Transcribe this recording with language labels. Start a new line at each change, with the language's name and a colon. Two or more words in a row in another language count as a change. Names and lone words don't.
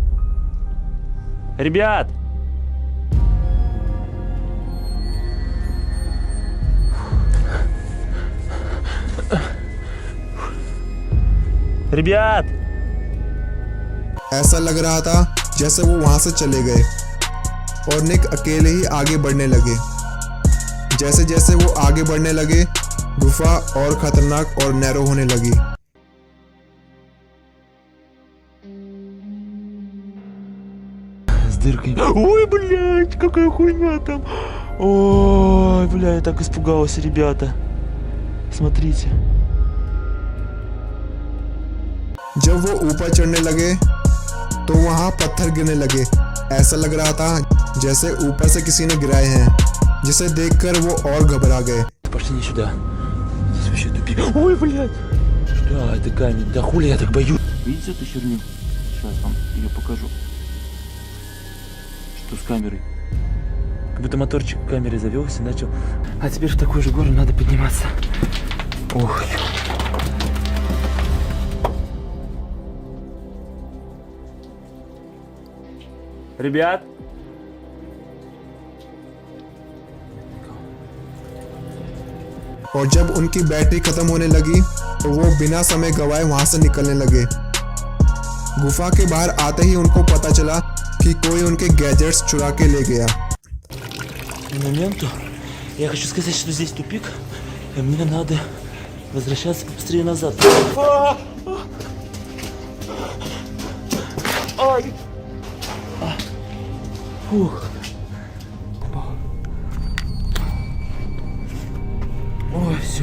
Russian: Ребят! Ребят!
Hindi: ऐसा लग रहा था जैसे वो वहां से चले गए और निक अकेले ही आगे बढ़ने लगे। जैसे जैसे वो आगे बढ़ने लगे, गुफा और खतरनाक और नैरो होने लगी।
Russian: С дыркой. Ой, блядь, какая хуйня там. Ой, бля, я так испугался, ребята. Смотрите.
Hindi: जब वो ऊपर चढ़ने लगे तो वहां पत्थर गिरने लगे। ऐसा लग रहा था जैसे ऊपर से किसी ने गिराए हैं, जिसे देखकर वो और घबरा गए।
Russian: Пошли не сюда. Здесь вообще тупик. Ой, блядь. Что это камень? Да хули я так боюсь. Видите эту херню? Сейчас вам ее покажу. Что с камерой? Как будто моторчик камеры завелся, начал. А теперь в такую же гору надо подниматься. Ох. Ребят,
Hindi: और जब उनकी बैटरी खत्म होने लगी तो वो बिना समय गवाए वहां से निकलने लगे। गुफा के बाहर आते ही उनको पता चला कि कोई उनके गैजेट्स चुरा के ले गया।
Russian: моменту я хочу сказать, что здесь тупик, и мне надо возвращаться побыстрее назад. Ай! Фух. Ой, все.